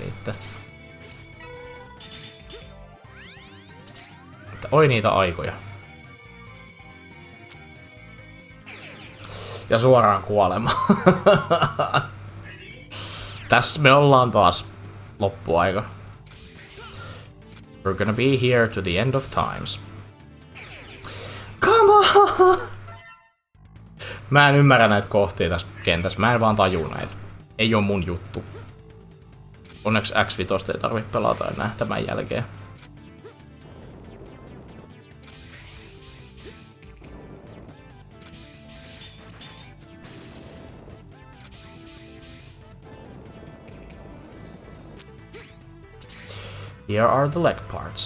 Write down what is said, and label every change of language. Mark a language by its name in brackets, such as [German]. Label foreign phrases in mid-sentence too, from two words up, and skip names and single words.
[Finnish] Että oi niitä aikoja. Ja suoraan kuolema. Tässä me ollaan taas loppuaika. [English] We're gonna be here to the end of times. Come on! [Finnish] Mä en ymmärrä näitä kohtia tässä kentässä. Mä en vaan taju näitä. Ei oo mun juttu. Onneksi X5 ei tarvitse pelata enää tämän jälkeen. [English] Here are the leg parts.